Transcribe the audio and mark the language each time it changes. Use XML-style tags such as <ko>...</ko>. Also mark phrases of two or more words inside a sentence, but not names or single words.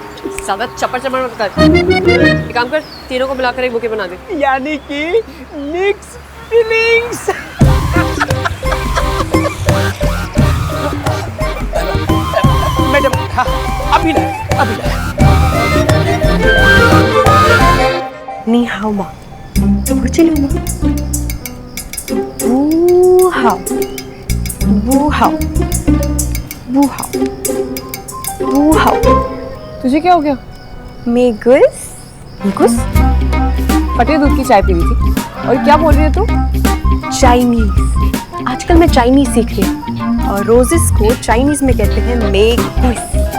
<hi>ज्यादा चपर चपर मत कर। एक काम कर, तीनों को मिलाकर एक बुके बना दे। यानी कि</hi> <en>mix feelings.</en> <hi>मैडम हाँ, अभी लाए, अभी लाए।</hi> <zh>你好吗？我这里吗？不好，我好</zh> <hi>तुझे क्या हो गया? मेगुस कुछ फटे दूध की चाय पी रही थी और क्या बोल रही है तू? चाइनीज। आजकल मैं चाइनीज सीख रही हूँ और रोजेस को चाइनीज में कहते हैं मेगुस।</hi>